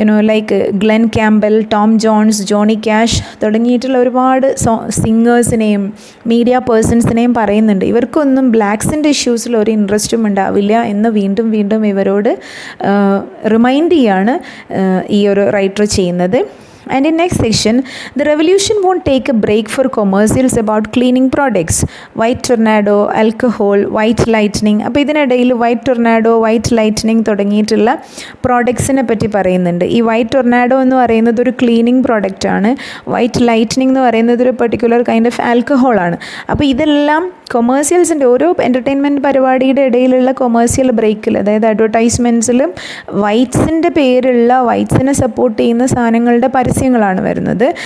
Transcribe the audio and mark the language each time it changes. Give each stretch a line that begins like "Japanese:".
Malayalam: Like Glenn Campbell, Tom John's, Johnny cash തുടങ്ങിയിട്ടുള്ള ഒരുപാട് സിംഗേഴ്സിനെയും media പേഴ്സൺസിനെയും പറയുന്നുണ്ട്. ഇവർക്കൊന്നും ബ്ലാക്സിൻ്റെ ഇഷ്യൂസിൽ ഒരു ഇൻട്രസ്റ്റും ഉണ്ടാവില്ല എന്ന് വീണ്ടും വീണ്ടും ഇവരോട് റിമൈൻഡ് ചെയ്യാണ് ഈ ഒരു റൈറ്റർ ചെയ്യുന്നത്.
English: And in next section, the revolution won't take a break for commercials about cleaning products. White tornado, alcohol, white lightning.
Malayalam: അപ്പോൾ ഇതിനിടയിൽ വൈറ്റ് ടൊർണാഡോ, വൈറ്റ് ലൈറ്റ്നിങ് തുടങ്ങിയിട്ടുള്ള പ്രോഡക്ട്സിനെ പറ്റി പറയുന്നുണ്ട്. ഈ വൈറ്റ് ടൊർണാഡോ എന്ന് പറയുന്നത് ഒരു ക്ലീനിങ് പ്രോഡക്റ്റാണ്. വൈറ്റ് ലൈറ്റ്നിങ് എന്ന് പറയുന്നത് ഒരു പെർട്ടിക്കുലർ കൈൻഡ് ഓഫ് ആൽക്കഹോളാണ്. അപ്പോൾ ഇതെല്ലാം കൊമേഴ്സ്യൽസിൻ്റെ ഓരോ എൻ്റർടൈൻമെൻറ്റ് പരിപാടിയുടെ ഇടയിലുള്ള കൊമേഴ്സ്യൽ ബ്രേക്കിൽ, അതായത് അഡ്വർടൈസ്മെൻറ്റ്സിലും വൈറ്റ്സിൻ്റെ പേരുള്ള വൈറ്റ്സിനെ സപ്പോർട്ട് ചെയ്യുന്ന സാധനങ്ങളുടെ പരസ്യങ്ങളാണ് വരുന്നത്.